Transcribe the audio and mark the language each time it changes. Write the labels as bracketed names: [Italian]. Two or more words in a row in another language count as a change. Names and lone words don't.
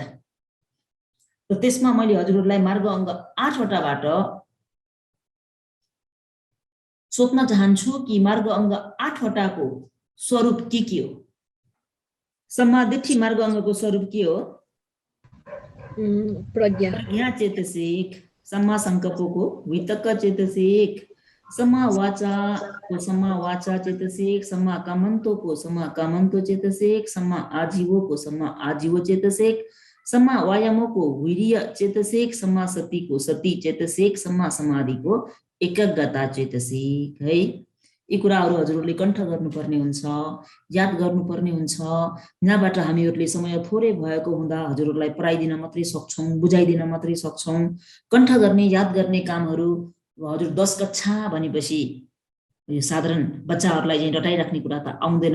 [Nepali] र त्यसमा मैले हजुरहरूलाई मार्ग अङ्ग 8 वटाबाट सोध्न चाहन्छु कि मार्ग अङ्ग 8 वटाको स्वरूप के हो? सम्मादिठी मार्ग अङ्गको स्वरूप के हो? प्रज्ञा चेतसिक, सम्मा संकल्पको वितक्क चेतसिक, सम्मा वाचा चेतसिक, सम्मा कामन्तोको चेतसिक, सम्मा आजीवो चेतसिक, सम्मा वायामोको वीर्य चेतसिक, सम्मा सतीको सती चेतसिक, सम्मा समाधिको एकग्रता चेतसिक है। यी कुराहरू हजुरहरूले कण्ठ गर्नुपर्ने हुन्छ, याद गर्नुपर्ने हुन्छ। यहाँबाट हामीहरूले समय थोरै भएको हुँदा हजुरहरूलाई पढाइदिन मात्रै सक्छौं, बुझाइदिन मात्रै सक्छौं। कण्ठ गर्ने, याद गर्ने कामहरू हजुर 10 कक्षा भनेपछि यो साधारण बच्चाहरूलाई चाहिँ रटाइराख्ने कुरा त आउँदैन।